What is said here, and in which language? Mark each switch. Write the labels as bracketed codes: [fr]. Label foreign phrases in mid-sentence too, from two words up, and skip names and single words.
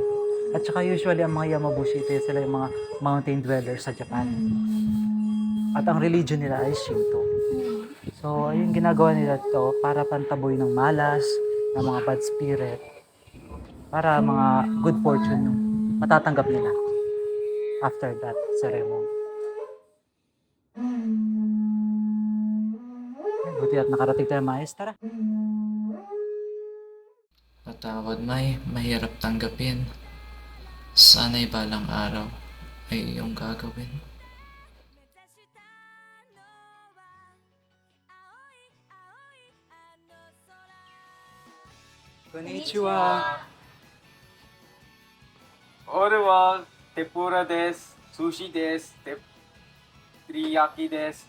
[tl] At saka usually ang mga Yamabushi, ito sila yung mga [en] mountain dwellers [tl] sa Japan. At ang religion nila ay Shinto. So, yung ginagawa nila ito para pantaboy ng malas, ng mga [en] bad spirit, [tl] para mga [en] good fortune [tl] yung matatanggap nila [en] after that ceremony. [tl] Buti at nakarating tayo maayos. Tara. Patawad may mahirap tanggapin. Sana'y balang araw ay iyong gagawin. [ja] Konnichiwa. 俺はテプラです。寿司です。てり焼きです。